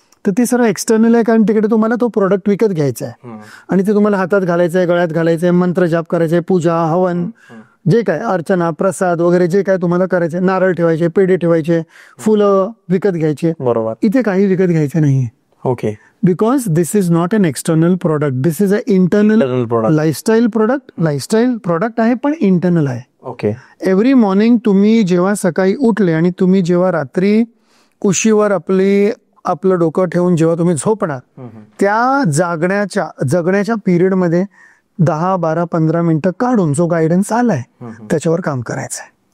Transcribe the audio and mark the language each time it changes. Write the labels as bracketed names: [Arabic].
[Marathi] तर ते सर्व एक्सटर्नल आहे, कारण तिकडे तुम्हाला तो प्रोडक्ट विकत घ्यायचा आहे आणि ते तुम्हाला हातात घालायचं आहे, गळ्यात घालायचं आहे, मंत्र जाप करायचे, पूजा हवन जे काय अर्चना प्रसाद वगैरे जे काय तुम्हाला करायचे, नारळ ठेवायचे, पेढे ठेवायचे, फुलं विकत घ्यायचे. बरोबर. इथे काही विकत घ्यायचे नाही. Okay. [English] Because this is not an external product, this is a internal product. [Marathi] Lifestyle product आहे, पण इंटरनल आहे. ओके. एव्हरी मॉर्निंग तुम्ही जेव्हा सकाळी उठले आणि तुम्ही जेव्हा रात्री उशीवर आपलं डोकं ठेवून जेव्हा तुम्ही झोपणार, त्या जगण्याच्या पिरियडमध्ये 10, 12, 15 मिनिटं काढून जो गायडन्स आलाय त्याच्यावर काम करायचं आहे.